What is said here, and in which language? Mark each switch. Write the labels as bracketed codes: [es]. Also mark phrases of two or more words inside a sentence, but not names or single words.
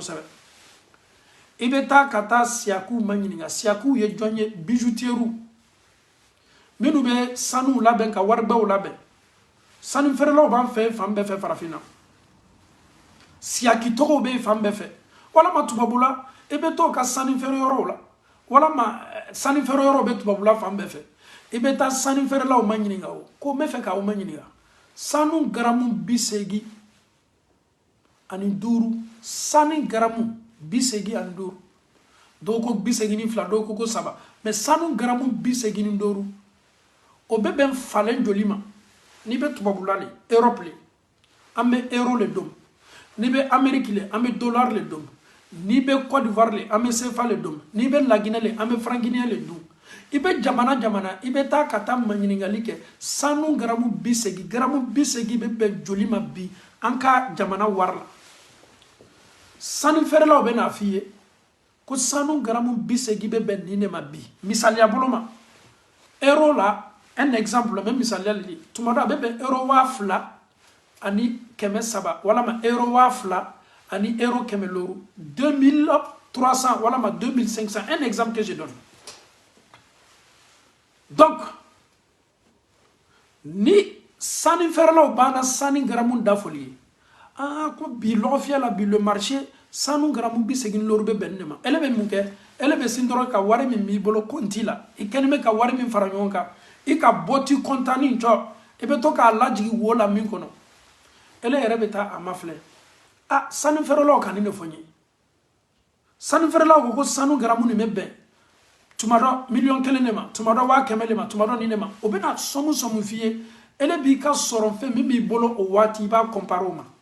[bm] kosɛbɛ i bɛ taa ka taa siyakuw ma ɲininka siyakuw ye jɔn ye bijoutiers minnu bɛ sanuw labɛn ka waribɛw labɛn sanu feerelaw b'an fɛ fan bɛɛ fɛ farafinna siyaki tɔgɔw bɛ fan bɛɛ fɛ walama tubabula i bɛ to ka sanu feere yɔrɔw la walama sanu feere yɔrɔw bɛ tubabula fan bɛɛ fɛ i bɛ taa sanu feerelaw ma ɲininka o ko n bɛ fɛ k'aw ma ɲininka sanu garamu 85 sanu garamu 85 dɔw ko 82 dɔw ko 3 mais sanu garamu 85 o bɛ bɛn falen joli ma n'i bɛ tubabula le Europe le an bɛ euro le dɔn n'i bɛ Amérique le an bɛ dollar le dɔn n'i bɛ Côte d'Ivoire le an bɛ CFA le dɔn n'i bɛ Laginɛ le an bɛ [fr] franc guinéen [bm] le dɔn i bɛ jamana i bɛ taa ka taa ma ɲininkali kɛ sanu garamu 80 bɛ bɛn joli ma bi an ka jamana wari la sanu feerelaw bɛ n'a f'i ye ko sanu garamu 80 bɛ bɛn nin de ma bi misaliya bolo ma euro la [fr] un exemple [bm] la même misaliya le di tuma dɔ a bɛ bɛn euro 2000 ani 300 walama euro 2000 ani euro 100 2300 walama 2500 [fr] un exemple que je donne. [bm] Donc ni sanu feerelaw banna sanu garamu dafoli ye ko bi lɔgɔfiyɛ la bi [fr] le marché [bm] sanu garamu 80 lɔri bɛ bɛn ne ma ele bɛ mun kɛ ele bɛ sin dɔrɔn ka wari min b'i bolo compte la i kɛlen bɛ ka wari min fara ɲɔgɔn kan i ka bɔti kɔntani cɔ i bɛ to k'a lajigi wo la min kɔnɔ ele yɛrɛ bɛ taa a ma filɛ sanu feerelaw ka nin de fɔ n ye sanu feerelaw ko sanu garamu nin bɛ bɛn tuma dɔ 1,000,000 de ma tuma dɔ 500,000 de ma tuma dɔ nin de ma o bɛ na sɔmu f'i ye ele b'i ka sɔrɔ fɛn min b'i bolo o waati i b'a comparer o ma